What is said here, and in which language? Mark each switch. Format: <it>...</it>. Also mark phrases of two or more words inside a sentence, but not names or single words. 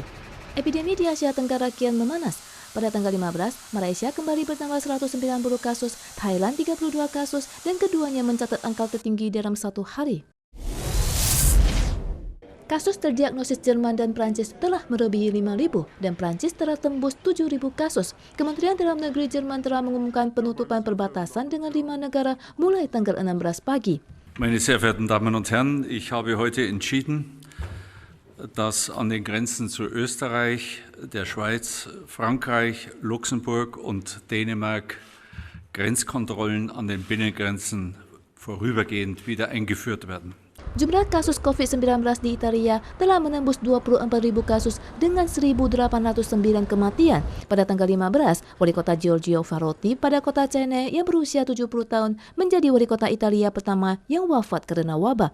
<id>Epidemi di Asia Tenggara kian memanas. Pada tanggal 15, Malaysia kembali bertambah 190 kasus, Thailand 32 kasus, dan keduanya mencatat angka tertinggi dalam satu hari. Kasus terdiagnosis Jerman dan Prancis telah melebihi 5.000 dan Prancis telah tembus 7.000 kasus. Kementerian Dalam Negeri Jerman telah mengumumkan penutupan perbatasan dengan 5 negara mulai tanggal 16 pagi.</id> <de>Meine sehr verehrten Damen und Herren, ich habe heute entschieden, dass an den Grenzen zu Österreich, der Schweiz, Frankreich, Luxemburg und Dänemark Grenzkontrollen an den Binnengrenzen vorübergehend wieder eingeführt werden.</de> <id>Jumlah kasus COVID-19 di Italia telah menembus 24.000 kasus dengan 1.809 kematian. Pada tanggal 15, wali kota Giorgio Farotti pada kota Cene yang berusia 70 tahun menjadi wali kota Italia pertama yang wafat karena wabah.</id>